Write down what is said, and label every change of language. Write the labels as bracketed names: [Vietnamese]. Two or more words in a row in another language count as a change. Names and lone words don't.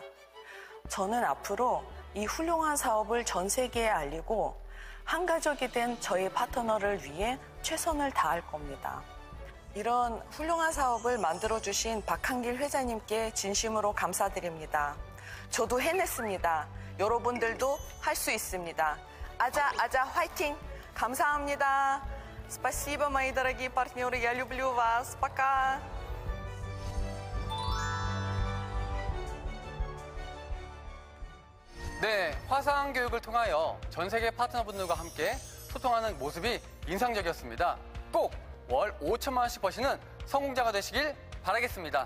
[Korean] 저는 앞으로 이 훌륭한 사업을 전 세계에 알리고 한 가족이 된 저희 파트너를 위해 최선을 다할 겁니다. 이런 훌륭한 사업을 만들어주신 박한길 회장님께 진심으로 감사드립니다. 저도 해냈습니다. 여러분들도 할 수 있습니다. 아자 아자 화이팅! 감사합니다. [Russian] Спасибо, мои дорогие партнеры. Я люблю вас. Пока. [Korean] 네, 화상 교육을 통하여 전 세계 파트너분들과 함께 소통하는 모습이 인상적이었습니다. 꼭 월 5천만 원씩 버시는 성공자가 되시길 바라겠습니다.